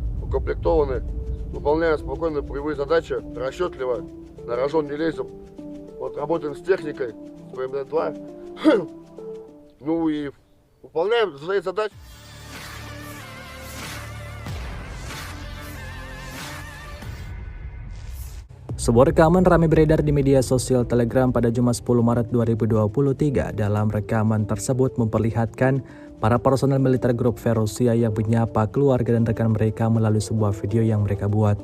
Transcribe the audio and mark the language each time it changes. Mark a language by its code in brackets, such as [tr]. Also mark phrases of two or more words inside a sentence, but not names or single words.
[ru] укомплектованы, выполняем спокойно боевые задачи, расчетливо, на рожон не лезем. Вот работаем с техникой, с БМД-2, ну и выполняем свои задачи. [id] Sebuah rekaman ramai beredar di media sosial Telegram pada Jumat 10 Maret 2023. Dalam rekaman tersebut memperlihatkan para personel militer grup Ferocia yang menyapa keluarga dan rekan mereka melalui sebuah video yang mereka buat.